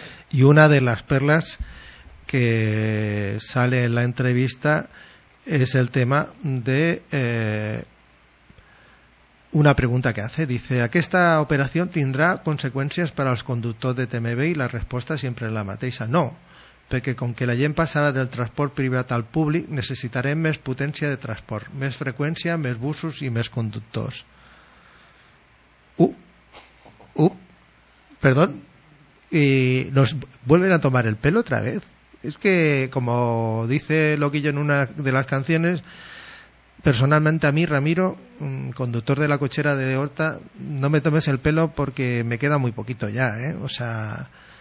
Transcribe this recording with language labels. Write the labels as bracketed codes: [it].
[es] Y una de las perlas que sale en la entrevista es el tema de una pregunta que hace. Dice, ¿a qué esta operación tendrá consecuencias para los conductores de TMB? Y la respuesta siempre es la mateixa, no. [ca] Perquè com que la gent passarà del transport privat al públic, necessitarem més potència de transport, més freqüència, més busos i més conductors. [es] Perdón. Y nos vuelven a tomar el pelo otra vez. Es que, como dice Loquillo en una de las canciones, personalmente a mí, Ramiro, conductor de la cochera de Horta, no me tomes el pelo porque me queda muy poquito ya, ¿eh? O sea...